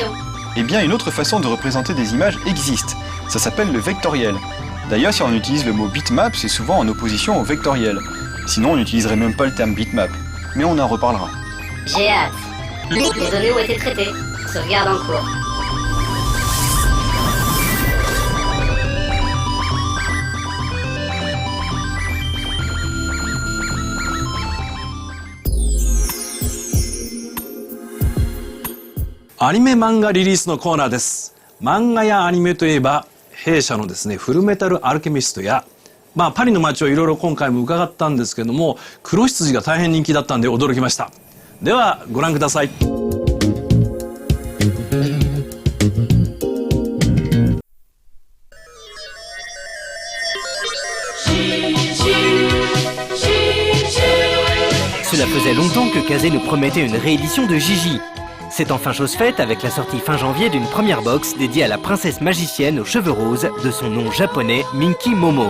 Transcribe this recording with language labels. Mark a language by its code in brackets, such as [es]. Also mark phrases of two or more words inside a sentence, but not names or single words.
[fr] Eh bien, une autre façon de représenter des images existe. Ça s'appelle le vectoriel. D'ailleurs, si on utilise le mot bitmap, c'est souvent en opposition au vectoriel. Sinon, on n'utiliserait même pas le terme bitmap. Mais on en reparlera. J'ai hâte. Les données ont été traitées. Sauvegarde en cours. [ja] アニメ漫画リリースのコーナーです。漫画やアニメといえば弊社のですねフルメタルアルケミストやパリの街をいろいろ今回も伺ったんですけども、黒羊が大変人気だったんで驚きました。ではご覧ください。 [fr] Cela faisait longtemps que Kazé nous promettait une réédition de Gigi. C'est enfin chose faite avec la sortie fin janvier d'une première box dédiée à la princesse magicienne aux cheveux roses de son nom japonais Minky Momo.